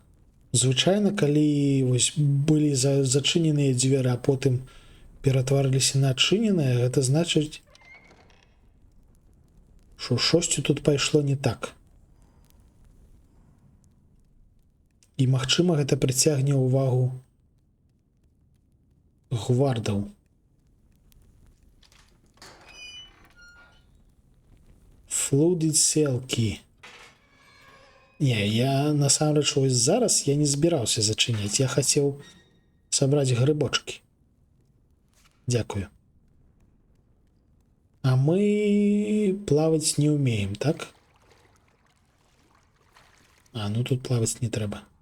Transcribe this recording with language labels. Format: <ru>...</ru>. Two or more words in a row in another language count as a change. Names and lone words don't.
<be>Звычайна, калі вось былі зачыненыя дзверы, а потым ператварыліся на адчыненыя, гэта значыць, што штосьці тут пайшло не так. І, магчыма, гэта прыцягне ўвагу гвардаў.</be> <en>Flooded cell key.</en> <be>Не, я насамрэч вось зараз я не збіраўся зачыняць. Я хацеў сабраць грыбочки. Дякую. А мы плаваць не ўмеем, так? А, ну тут плаваць не трэба.</be>